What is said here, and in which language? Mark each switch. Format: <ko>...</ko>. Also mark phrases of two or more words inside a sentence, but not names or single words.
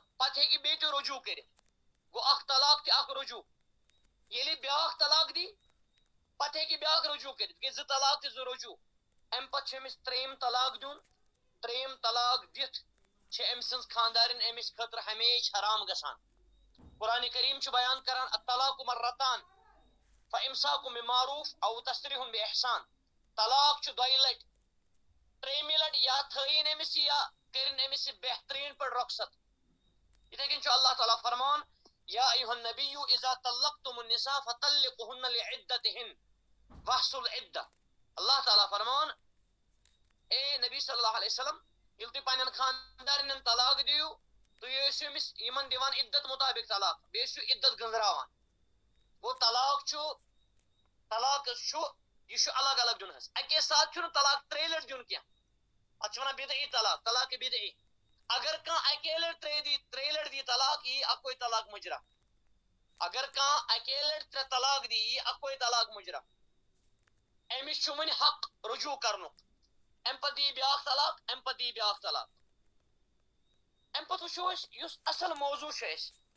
<ks>پتہٕ ہیٚکہِ بیٚیہِ تہِ رجوٗع کٔرِتھ گوٚو اکھ طلاق تہِ اکھ رجوٗع ییٚلہِ یہِ بیٛاکھ طلاق دی پتہٕ ہیٚکہِ بیٛاکھ رجوٗع کٔرِتھ گٔے زٕ طلاق تہِ زٕ رجوٗع امہِ پتہٕ چھُ أمِس ترٛیٚیِم طلاق دیُن ترٛیٚیِم طلاق دِتھ چھِ أمۍ سٕنٛز خاندارِنۍ أمِس خٲطرٕ ہمیشہِ حرام گژھان قرآنِ کریم چھُ بیان کران</ks> <ar>الطلاق مرتان فامساک بمعروف او تسریح باحسان</ar> <ks>طلاق چھُ دۄیہِ لٹہِ ترٛیٚیمہِ لٹہِ یا تھٲیِن أمِس یہِ یا کٔرِن أمِس یہِ بہتریٖن پٲٹھۍ رۄخصت یِتھے کٔنۍ چھُ اللہ تعالیٰ فرمان یا</ks> <ar>ایُہا النبیُّ اذا طلقتم النساء فطلقوهن لعدتهن واحصوا العدة</ar> <ks>اللہ تعالیٰ فرمان اے نبی</ks> <ar>صلی اللہ علیہ وسلم</ar> <ks>ییٚلہِ تُہۍ پننٮ۪ن خاندارنٮ۪ن طلاق دِیِو تُہۍ ٲسِو أمِس یِمن دِوان عدت مطابق طلاق بیٚیہِ ٲسِو عدت گٔنٛزراوان گوٚو طلاق چھُ یہِ چھُ الگ الگ دیُن حظ اکے ساتہٕ چھُنہٕ طلاق ترٛیٚیہِ لٹہِ دیُن کینٛہہ اتھ چھِ ونان بدعی طلاق طلاق بدعی اگر کانٛہہ اکے لٹہِ ترٛیٚیہِ لٹہِ دی طلاق یی اکوے طلاق مجرا اگر کانٛہہ اکے لٹہِ ترٛےٚ طلاق دی یی اکوے طلاق مجرا أمِس چھُ وۄنۍ حق رجوٗع کرنُک امہِ پتہٕ دی بیٛاکھ طلاق امہِ پتہٕ دی بیٛاکھ طلاق امہِ پتہٕ وٕچھو أسۍ یُس اصل موضوٗع چھُ اسہِ</ks>